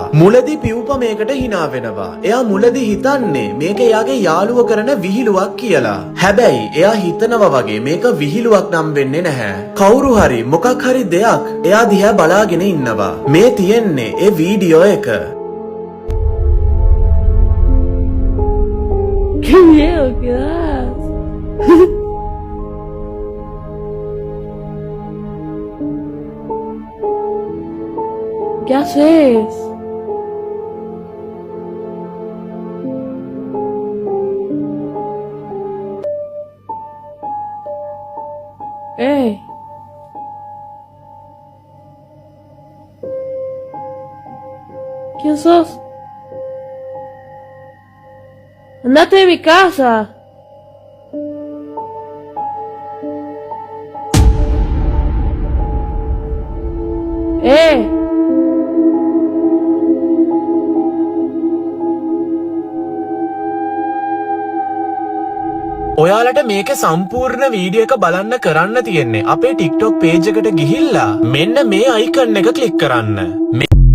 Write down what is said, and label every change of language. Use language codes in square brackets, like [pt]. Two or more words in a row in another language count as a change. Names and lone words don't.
[si] මුලදී පියුපා මේකට හිනා වෙනවා. එයා මුලදී හිතන්නේ මේක එයාගේ යාළුව කරන විහිළුවක් කියලා. හැබැයි එයා හිතනවා වගේ මේක විහිළුවක් නම් වෙන්නේ නැහැ. කවුරු හරි මොකක් හරි දෙයක් එයා දිහා බලාගෙන ඉන්නවා. මේ තියෙන්නේ ඒ වීඩියෝ එක. [es] ¡Qué miedo que das! ¿Qué haces? ¡Ey! ¿Quién sos? ¡Andate de mi casa! ¡Eh! [si] ඔයාලට මේකේ සම්පූර්ණ වීඩියෝ එක බලන්න කරන්න තියෙන්නේ අපේ TikTok page එකට ගිහිල්ලා මෙන්න මේ icon එක ක්ලික් කරන්න.